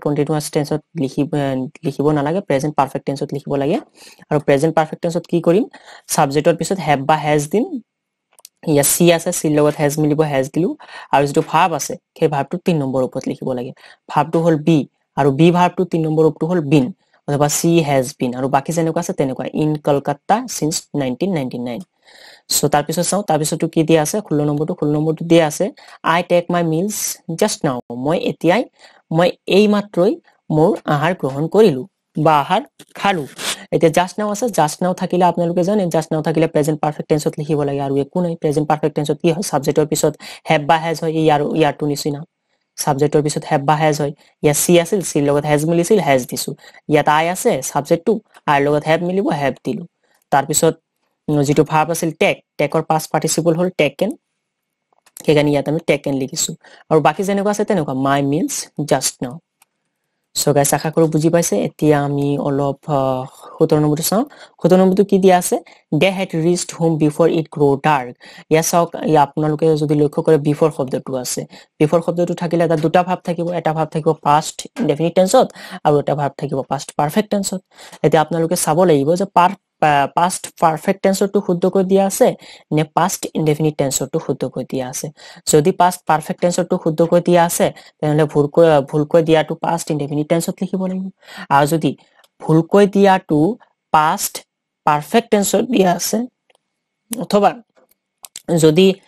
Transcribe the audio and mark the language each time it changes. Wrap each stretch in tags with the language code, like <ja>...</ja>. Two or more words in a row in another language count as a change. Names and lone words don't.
<en>continuous tenseত</en> <as>লিখিব নালাগে</as> <en>present perfect tenseত</en> <as>লিখিব লাগে আৰু</as> <en>present perfect tenseত</en> <as>কি কৰিম সাবজেক্টৰ পিছত have বা has দিম ইয়া সি আছে সিৰ লগত has মিলিব has দিলু আৰু যেটো ভাব আছে সেই ভাবটো 3 নম্বৰ ওপৰত লিখিব লাগে ভাবটো হল be আৰু be ভাবটো 3 নম্বৰ ওপৰটো হল been অথবা</as> <en>she has been</en> <as>আৰু বাকি যেনেকুৱা আছে তেনেকুৱা</as> <en>in Kolkata since 1999</en> <as>so তাৰ পিছত চাও তাৰ পিছতটো কি দিয়া আছে 16 নম্বৰটো দিয়া আছে</as> <en>I take my meals just now</en> <as>মই এই মাত্ৰই মোৰ আহাৰ গ্ৰহণ কৰিলো বা আহাৰ খালো এতিয়া</as> <en>just now</en> <as>আছে</as> <en>just now</en> <as>থাকিলে আপোনালোকে জানে</as> <en>just now</en> <as>থাকিলে</as> <en>present perfect tenseত</en> <as>লিখিব লাগে আৰু একো নাই</as> <en>present perfect tenseত</en> <as>কি হয় সাবজেক্টৰ পিছত have বা has হয় ইয়াৰটো নিচিনা সাবজেক্টৰ পিছত have বা has হয় ইয়া সি আছিল সিৰ লগত has মিলিছিল has দিছো ইয়াত I আছে সাবজেক্টটো আৰ লগত have মিলিব have দিলো তাৰ পিছত যেটো ভাব আছিল</as> <en>takeৰ past participle</en> <as>হল টেকেন সেইকাৰণে ইয়াত আমি টেকেন লিখিছো আৰু বাকি যেনেকুৱা আছে তেনেকুৱা</as> <en>my meals just now so guys</en> <as>আশা কৰো বুজি পাইছে এতিয়া আমি অলপ 17 নম্বৰটো চাও 17 নম্বৰটো কি দিয়া আছে</as> <en>they had reached home before it grew dark</en> <as>ইয়া চাওক আপোনালোকে যদি লক্ষ্য কৰে before শব্দটো আছে before শব্দটো থাকিলে এটা দুটা ভাব থাকিব এটা ভাব থাকিব</as> <en>past indefinite tenseত</en> <as>আৰু এটা ভাব থাকিব</as> <en>past perfect tenseত</en> <as>এতিয়া আপোনালোকে চাব লাগিব যে</as> <en>past perfect tenseটো</en> <as>শুদ্ধকৈ দিয়া আছে নে</as> <en>past indefinite tenseটো</en> <as>শুদ্ধকৈ দিয়া আছে যদি</as> <en>past perfect tenseটো</en> <as>শুদ্ধকৈ দিয়া আছে তেনলে ভুলকৈ দিয়াটো</as> <en>past indefinite tenseত</en> <as>লিখিব লাগিব আৰু যদি ভুলকৈ দিয়াটো</as> <en>past perfect tenseত</en> <as>দিয়া আছে অথবা যদি</as>